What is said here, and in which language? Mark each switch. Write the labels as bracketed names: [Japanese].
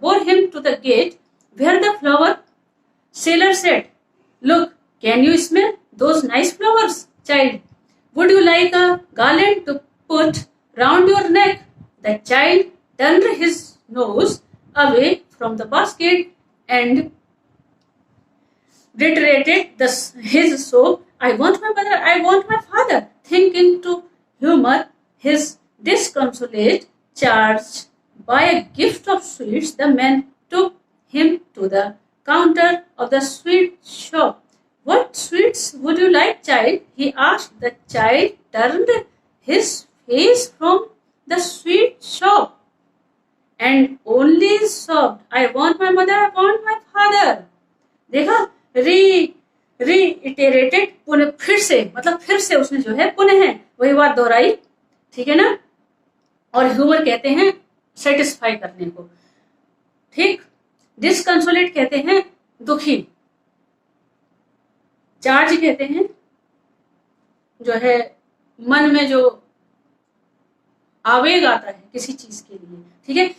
[English] Bore him to the gate where the flower seller said, look can you smell those nice flowers child, would you like a garland to put round your neck? The child turned his nose away from the basket and reiterated his sob, I want my mother, I want my father. Thinking to humor his disconsolate charge by a gift of sweets, the man took him to the counter of the sweet shop. What sweets would you like, child? He asked. The child turned his face from the sweet shop and only sobbed, I want my mother, I want my father. [Hindi] देखा, reiterated, पुनः फिर से, मतलब फिर से उसने जो है पुनः वही बात दोहराई। ठीक है ना। और ह्यूमर कहते हैं सेटिस्फाई करने को। ठीक। डिसकंसोलेट कहते हैं दुखी, चार्ज कहते हैं जो है मन में जो आवेग आता है किसी चीज के लिए। ठीक है।